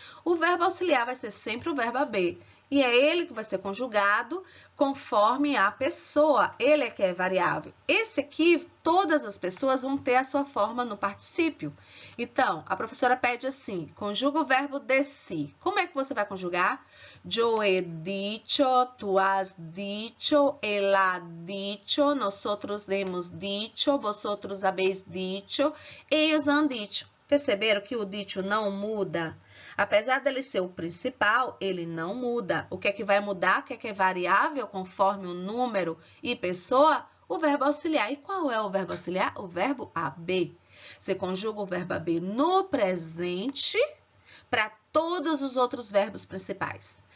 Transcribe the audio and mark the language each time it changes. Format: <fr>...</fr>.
<pt>O verbo auxiliar vai ser sempre o verbo haber. E é ele que vai ser conjugado conforme a pessoa. Ele é que é variável. Esse aqui, todas as pessoas vão ter a sua forma no particípio. Então, a professora pede assim, conjuga o verbo de si. Como é que você vai conjugar?</pt> <es>Yo he dicho, tu has dicho, él ha dicho, nosotros hemos dicho, vosotros habéis dicho, ellos han dicho.</es> <pt>Perceberam que o dicho não muda? Apesar dele ser o principal, ele não muda. O que é que vai mudar? O que é variável conforme o número e pessoa? O verbo auxiliar. E qual é o verbo auxiliar? O verbo haber. Você conjuga o verbo haber no presente para todos os outros verbos principais.</pt>